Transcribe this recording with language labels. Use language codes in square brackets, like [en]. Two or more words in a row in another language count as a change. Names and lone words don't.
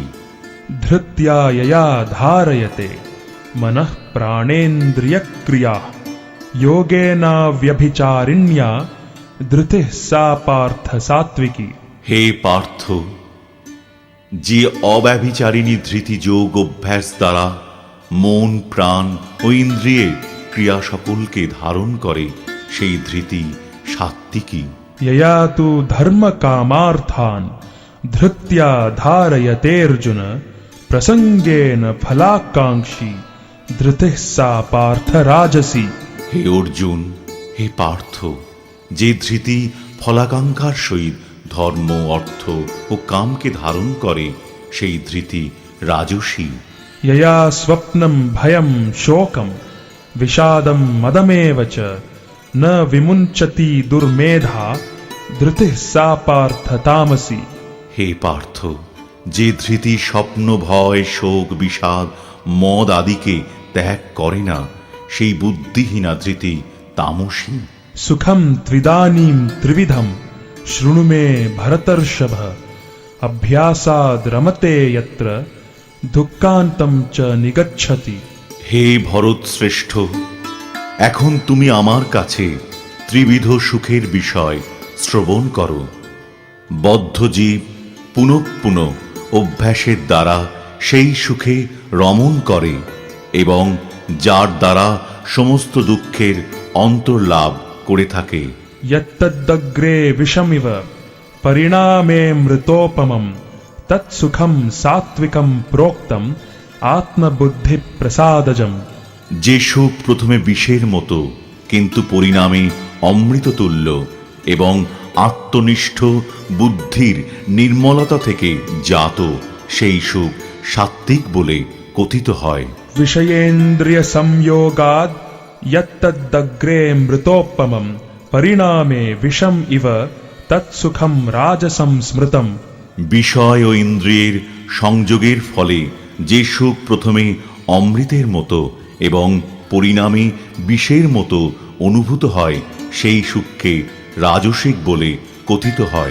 [sa] धृत्या यया धारयते मनः प्राणेन्द्रियक्रियाः योगेना व्यभिचारिण्या धृतिः सा पार्थ सात्विकी। [bn] হে পার্থ, যে অব্যভিচারিণী ধৃতি যোগ অভ্যাস দ্বারা মন, প্রাণ ও ইন্দ্রিয়ের ক্রিয়া সকলকে ধারণ করে সেই ধৃতি সাত্ত্বিকী। [sa] यया तु धर्मकामार्थान् धृत्या धारयतेऽर्जुन प्रसंगेन फलाकांक्षी धृतिः सा पार्थ राजसी। [bn] হে অর্জুন, হে পার্থ, যে ধৃতি ফলাকাঙ্ক্ষার সহিত ধর্ম, অর্থ ও কামকে ধারণ করে সেই ধৃতি রাজসী। [sa] यया स्वप्नं भयं शोकं विषादं मदमेव च न विमुञ्चति दुर्मेधा धृतिः सा पार्थ तामसी। [bn] হে পার্থ, যে ধৃতি স্বপ্ন ভয় শোক বিষাদ মদ আদিকে ত্যাগ করে না, সেই বুদ্ধিহীনা ধৃতি তামসী। [sa] सुखम त्रिदानीं त्रिविधम शृणु मे भरतर्षभ अभ्यासाद रमते यत्र दुःखान्तं च निगच्छति। [bn] হে ভরত শ্রেষ্ঠ, এখন তুমি আমার কাছে ত্রিবিধ সুখের বিষয় শ্রবণ করো। বদ্ধ জীব পুনঃ পুনঃ অভ্যাসের দ্বারা সেই সুখে রমণ করে এবং যার দ্বারা সমস্ত দুঃখের অন্তর্লাভ করে থাকে। [sa] यत्तदग्रे विषमिव परिणामे मृतोपमं तत्सुखं सात्विकं प्रोक्तम आत्मबुद्धि प्रसादजम। [bn] যে সুখ প্রথমে বিষের মতো কিন্তু পরিণামে অমৃততুল্য এবং আত্মনিষ্ঠ বুদ্ধির নির্মলতা থেকে জাত, সেই সুখ সাত্ত্বিক বলে কথিত হয়। [sa] विषयेन्द्रिय संयोगाद यत्तदग्रे मृतोपमं परिणामे विषम इव तत्सुखम राजसं स्मृतम। [bn] বিষয় ও ইন্দ্রিয়ের সংযোগের ফলে যে সুখ প্রথমে অমৃতের মতো এবং পরিণামে বিষের মতো অনুভূত হয়, সেই সুখকে রাজসিক বলে কথিত হয়।